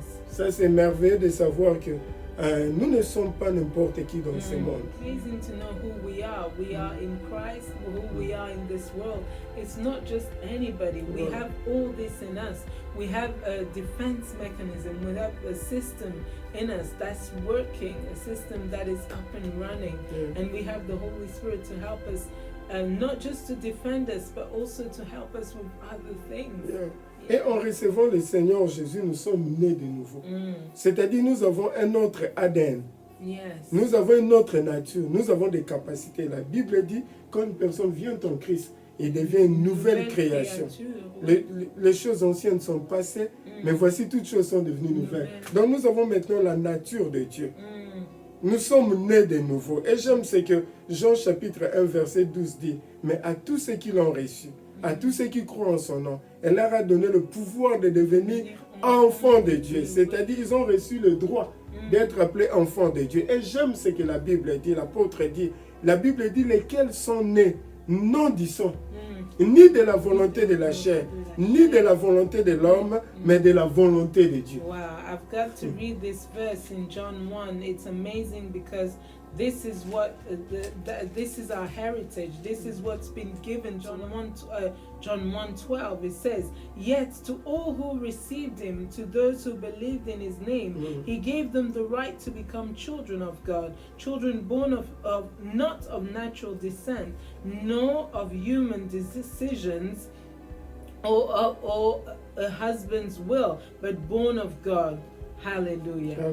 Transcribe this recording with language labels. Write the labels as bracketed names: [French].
[French] Ça, c'est merveilleux de savoir que nous ne sommes pas n'importe qui dans ce monde. [English] Amazing to know who we are. We are in Christ, who we are in this world. It's not just anybody. We have all this in us. We have a defense mechanism. We have a system in us that's working, a system that is up and running. And we have the Holy Spirit to help us. Not just to defend us, but also to help us with other things. [French] Et en recevant le Seigneur Jésus, nous sommes nés de nouveau. C'est-à-dire, nous avons un autre ADN. Nous avons une autre nature. Nous avons des capacités. La Bible dit, quand une personne vient en Christ, il devient une nouvelle création. Les choses anciennes sont passées, mais voici toutes choses sont devenues nouvelles. Donc nous avons maintenant la nature de Dieu. Nous sommes nés de nouveau. Et j'aime ce que Jean chapitre 1 verset 12 dit. Mais à tous ceux qui l'ont reçu, à tous ceux qui croient en son nom, elle leur a donné le pouvoir de devenir enfants de Dieu. C'est-à-dire ils ont reçu le droit d'être appelés enfants de Dieu. Et j'aime ce que la Bible dit, l'apôtre dit. La Bible dit lesquels sont nés non du sang, ni de la volonté de la chair, ni de la volonté de l'homme, mais de la volonté de Dieu. [English] Wow, I've got to read this verse in John 1. It's amazing because this is what this is our heritage. This is what's been given. John 1:12. It says, "Yet to all who received him, to those who believed in his name, he gave them the right to become children of God, children born of not of natural descent, nor of human decisions, or a husband's will, but born of God." Hallelujah.